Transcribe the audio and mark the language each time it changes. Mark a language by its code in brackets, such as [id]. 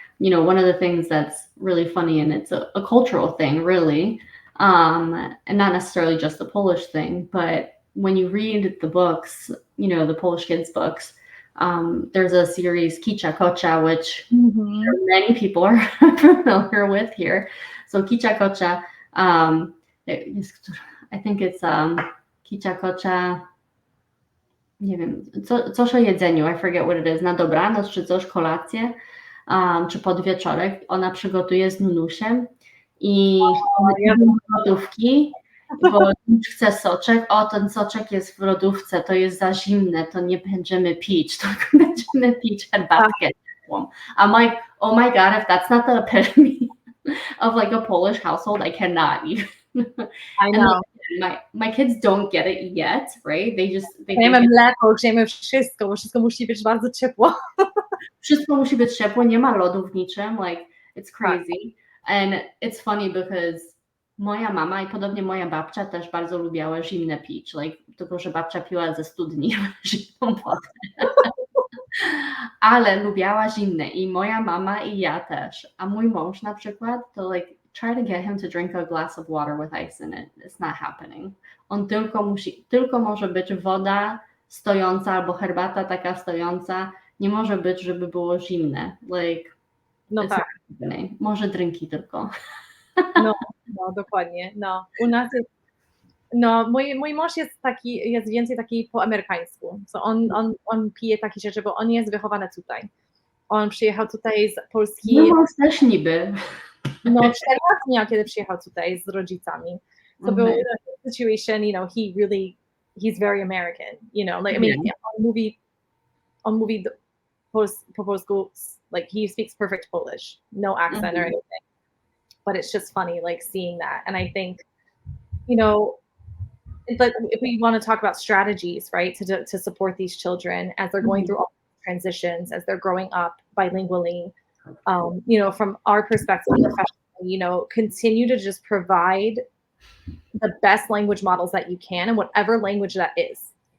[en] And one of the things that's really funny, and it's a cultural thing, really, and not necessarily just a Polish thing, but when you read the books, the Polish kids' books, there's a series, Kicia Kocia, which many people are familiar with here. So [pl] Kicia Kocia, [en] I think it's Kicia Kocia, [pl] nie wiem, coś o jedzeniu, [en] I forget what it is, [pl] na dobranoc, czy coś, kolację, czy podwieczorek, ona przygotuje z Nunusiem i idą do lodówki, bo już chce soczek, ten soczek jest w lodówce, to jest za zimne, to nie będziemy pić, tylko będziemy pić herbatkę ciepłą. [en] I'm like, oh my god, if that's not the epitome of like a Polish household, I cannot even. I know. My kids don't get it yet, right? They [pl] Grzejemy mleko, grzejemy wszystko, bo wszystko musi być bardzo ciepło. Wszystko musi być ciepłe, nie ma lodu w niczym, [en] like, it's crazy. And it's funny because [pl] moja mama i podobnie moja babcia też bardzo lubiała zimne pić, [en] like, [pl] tylko że babcia piła ze studni zimną wodę. Ale lubiała zimne i moja mama i ja też. A mój mąż na przykład, to [en] like try to get him to drink a glass of water with ice in it. It's not happening. [pl] On tylko może być woda stojąca albo herbata taka stojąca. Nie może być, żeby było zimne. [en] Like, [pl] no tak. Może drinki tylko. No, dokładnie. No, u nas jest, mój mąż jest więcej taki po amerykańsku. [en] So [pl] on pije takie rzeczy, bo on jest wychowany tutaj. On przyjechał tutaj z Polski. No, mąż też niby. 4 lata miał, kiedy przyjechał tutaj z rodzicami. [en] So [pl] był [en] a situation, he's very American, like, I mean, [pl] on mówi po polsku, [en] like, he speaks perfect Polish, no accent or anything. But it's just funny, like, seeing that. And I think, it's like, if we want to talk about strategies, right, to support these children as they're going through all transitions, as they're growing up bilingually, from our perspective professionally, continue to just provide the best language models that you can in whatever language that is.